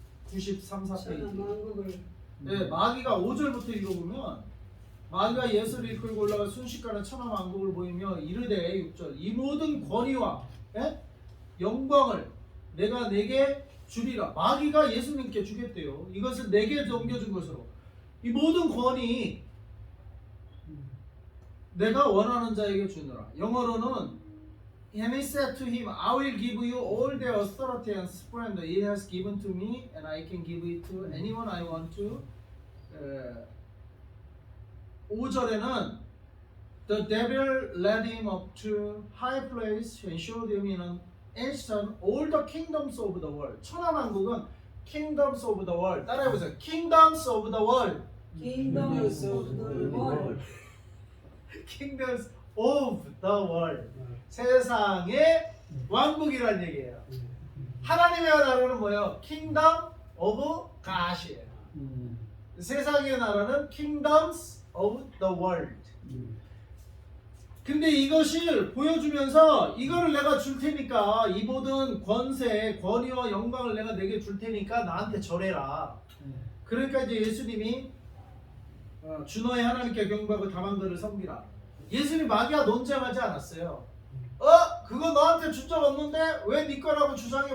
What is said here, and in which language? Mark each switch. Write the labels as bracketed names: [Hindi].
[Korean] 93, 4페이지. 네, 마귀가 5절부터 읽어보면 마귀가 예수를 이끌고 올라가 순식간에 천하만국을 보이며 이르되 6절 이 모든 권위와 영광을 내가 내게 주리라. 마귀가 예수님께 주겠대요. 이것을 내게 넘겨준 것으로 이 모든 권위 내가 원하는 자에게 주느라. 영어로는 [English] And he said to him, I will give you all the authority and splendor he has given to me, and I can give it to anyone I want to. [Korean] 5절에는 [English] The devil led him up to high place and showed him in an instant all the kingdoms of the world. [Korean] 천하만국은 [English] kingdoms of the world. [Korean] 따라해보세요. [English] Kingdoms of the world. Kingdoms of the world. Kingdoms of the world. [Korean] 세상의 왕국이라는 얘기예요. 하나님의 나라는 뭐예요? [English] Kingdom of God이에요. [Korean] 세상의 나라는 [English] Kingdoms of the world. [Korean] 근데 이것을 보여주면서 이거를 내가 줄 테니까 이 모든 권세, 권위와 영광을 내가 내게 줄 테니까 나한테 절해라. 그러니까 이제 예수님이 주 너의 하나님께 경배하고 다만들을 섬기라. 예수님 마귀와 논쟁하지 않았어요. 그거 너한테 준 적 없는데 왜 네 거라고 주장해?